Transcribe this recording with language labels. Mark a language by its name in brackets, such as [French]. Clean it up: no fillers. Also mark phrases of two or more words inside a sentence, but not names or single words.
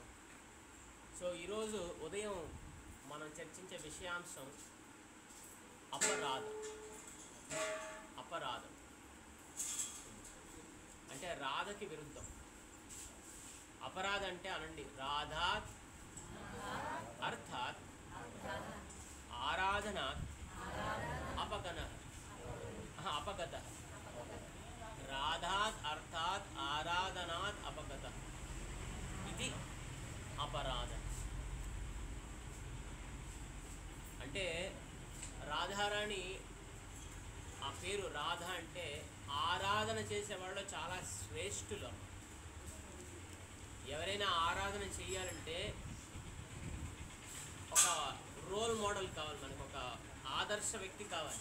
[Telugu] సో ఈరోజు ఉదయం మనం చర్చించే విషయాంశం అపరాధం అంటే రాధకి విరుద్ధం. అపరాధ అంటే అనండి, [Sanskrit] రాధాత్ అర్థాత్ ఆరాధనాత్ अपगत राधात अर्थात आराधनात अपगत [Telugu] ఇది అపరాధ. అంటే రాధారాణి ఆ పేరు రాధ అంటే ఆరాధన చేసే వాళ్ళు చాలా శ్రేష్ఠులు. ఎవరైనా ఆరాధన చేయాలంటే ఒక [English] role model [Telugu] కావాలి, మనకు ఒక ఆదర్శ వ్యక్తి కావాలి.